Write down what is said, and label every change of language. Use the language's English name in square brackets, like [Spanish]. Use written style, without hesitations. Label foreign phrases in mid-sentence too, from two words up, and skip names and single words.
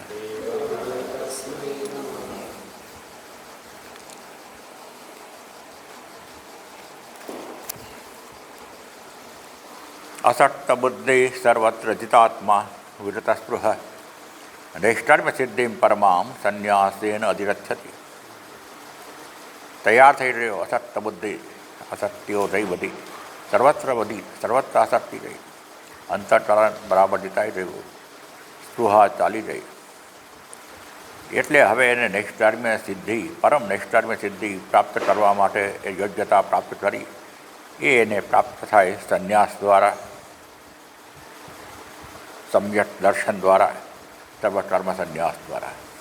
[Sanskrit] असक्तबुद्धि सर्वत्र जितात्मा विगतस्पृह नैष्कर्म्यसिद्धिं परमां संन्यासेन अधिगच्छति। [Gujarati] तैयार થઈ રહ્યો અસક્ત બુદ્ધિ, અસક્તિઓ રહી બધી, સર્વત્ર બધી, સર્વત્ર આસક્તિ ગઈ, અંતઃકરણ બરાબર જીતાઈ રહ્યું, સ્પૃહા ચાલી ગઈ. એટલે હવે એને નૈષ્કર્મ્ય સિદ્ધિ, પરમ નૈષ્કર્મ્ય સિદ્ધિ પ્રાપ્ત કરવા માટે એ યોગ્યતા પ્રાપ્ત કરી એ એને પ્રાપ્ત થાય સંન્યાસ દ્વારા, સમ્યક દર્શન દ્વારા, સર્વકર્મ સંન્યાસ દ્વારા.